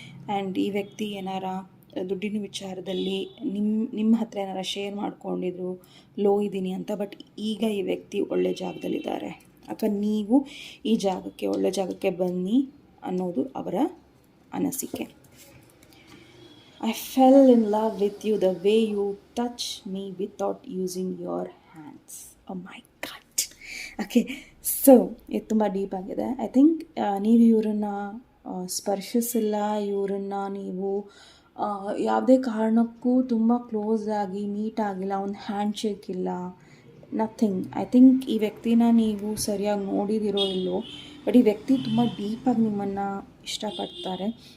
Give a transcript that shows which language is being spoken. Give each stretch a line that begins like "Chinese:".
Kannada: And ಈ ವ್ಯಕ್ತಿ ಏನಾರ ದುಡ್ಡಿನ ವಿಚಾರದಲ್ಲಿ ನಿಮ್ಮ ಹತ್ರ ಏನಾರ ಶೇರ್ ಮಾಡ್ಕೊಂಡಿದ್ರು ಲೋ ಇದ್ದೀನಿ ಅಂತ, ಬಟ್ ಈಗ ಈ ವ್ಯಕ್ತಿ ಒಳ್ಳೆ ಜಾಗದಲ್ಲಿದ್ದಾರೆ, ಅಥವಾ ನೀವು ಈ ಜಾಗಕ್ಕೆ ಒಳ್ಳೆ ಜಾಗಕ್ಕೆ ಬನ್ನಿ ಅನ್ನೋದು ಅವರ ಅನಿಸಿಕೆ.
English: I fell in love with you the way you touch me without using your hands. Oh my God.
Kannada: Okay, so ಇದು ತುಂಬ ಡೀಪ್ ಆಗಿದೆ. ಐ ಥಿಂಕ್ ನೀವು ಇವರನ್ನು ಸ್ಪರ್ಶಿಸಿಲ್ಲ, ಇವರನ್ನು ನೀವು ಯಾವುದೇ ಕಾರಣಕ್ಕೂ ತುಂಬ ಕ್ಲೋಸ್ ಆಗಿ ಮೀಟ್ ಆಗಿಲ್ಲ, ಒಂದು ಹ್ಯಾಂಡ್ ಶೇಕ್ ಇಲ್ಲ, ನಥಿಂಗ್. ಐ ಥಿಂಕ್ ಈ ವ್ಯಕ್ತಿನ ನೀವು ಸರಿಯಾಗಿ ನೋಡಿದಿರೋ ಇಲ್ಲೋ, ಬಟ್ ಈ ವ್ಯಕ್ತಿ ತುಂಬ ಡೀಪಾಗಿ ನಿಮ್ಮನ್ನು ಇಷ್ಟಪಡ್ತಾರೆ.